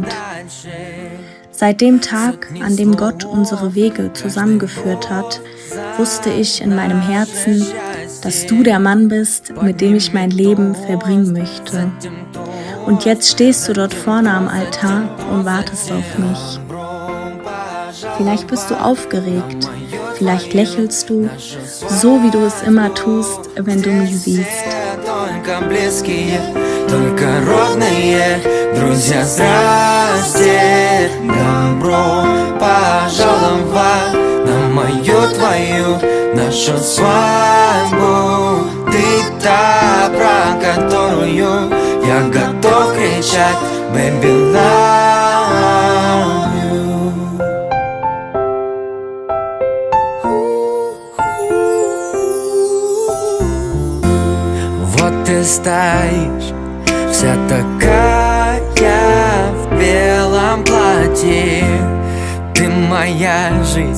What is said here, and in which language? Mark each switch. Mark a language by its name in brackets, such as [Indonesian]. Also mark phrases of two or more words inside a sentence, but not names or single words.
[German] Seit dem Tag, an dem Gott unsere Wege zusammengeführt hat, wusste ich in meinem Herzen, dass du der Mann bist, mit dem ich mein Leben verbringen möchte. Und jetzt stehst du dort vorne am Altar und wartest auf mich. Vielleicht bist du aufgeregt, vielleicht lächelst du, so wie du es immer tust, wenn du mich siehst. [Russian] Только родные друзья, здрасте, добро пожаловать на мою, твою, нашу свадьбу. Ты та, про которую я готов кричать, [English] baby, love you. [Russian] Вот ты стоишь, вся такая в белом платье. Ты моя жизнь.